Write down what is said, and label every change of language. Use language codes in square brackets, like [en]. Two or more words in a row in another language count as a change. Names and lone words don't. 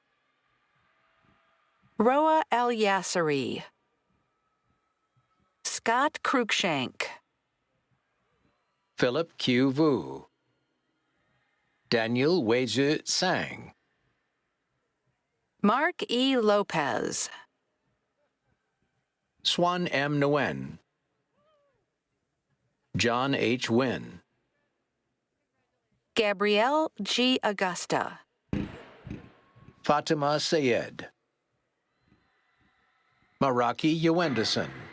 [en] Roa El Yasseri. Scott Cruikshank. Philip Q. Vu. Daniel Weizhi Sang. Mark E. Lopez. Swan M. Nguyen. John H. Wynn. Gabrielle G. Augusta. Fatima Sayed. Maraki Yewendison.